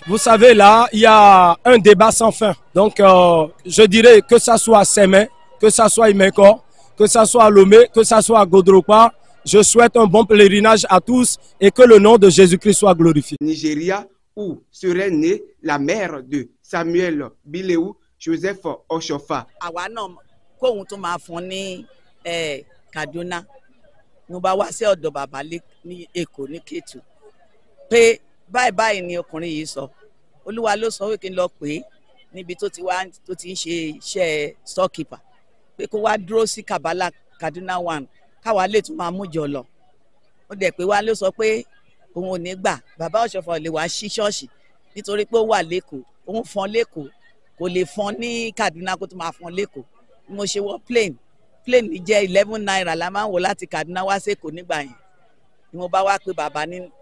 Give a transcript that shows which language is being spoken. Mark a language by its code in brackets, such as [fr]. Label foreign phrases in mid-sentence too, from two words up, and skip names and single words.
[fr] Vous savez, là, il y a un débat sans fin. Donc, je dirais que ça soit à Sémé, que ça soit à Imeko, que ça soit à Lomé, que ça soit à Godropa, je souhaite un bon pèlerinage à tous et que le nom de Jésus-Christ soit glorifié. Nigeria, où serait née la mère de Samuel Bileu, Joseph Oshofa. [yo] Kaduna, nous bá wá sí ọ̀dọ̀ bàbá ní Èkó ní Kétu pé báyìí ni ọkùnrin yìí sọ Olúwa ló sọ wí kí n lọ pè níbi tó ti ń ṣe iṣẹ́ storekeeper pé kó wá dúró sí Kabala Kaduna 1 káwa lè tún máa mú jọ lọ ó dẹ̀ pé wá ló sọ pé òun ò ní gbà bàbá Ọ̀ṣọ́fà lè wá sí ṣọ́ọ̀ṣì nítorí pé ó wà lÉkòó òun fọ́n lÉkòó kò lè fọ́n ní Kaduna kó tó máa fọ́n lÉkòó mo ṣe wọ plane ní jẹ́ 11 naira la máa ń wọ̀ láti Kaduna wá sí Èkó nígbà yẹn ni mo bá wá pé bàbá ní